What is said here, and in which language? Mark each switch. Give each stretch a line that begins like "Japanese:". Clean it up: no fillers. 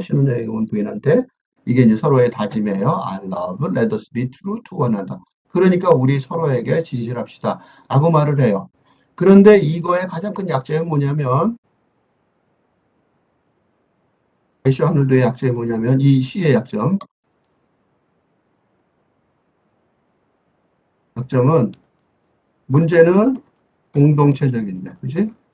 Korean: 신혼여행 온 부인한테. 이게 이제 서로의 다짐이에요.
English: I love, let us be true to one another.
Korean: 그러니까 우리 서로에게 진실합시다. 라고 말을 해요. 그런데 이거의 가장 큰 약점은 뭐냐면, 애쉬 아놀드의 약점이 뭐냐면 이 시의 약점은 문제는 공동체적인데, 그지?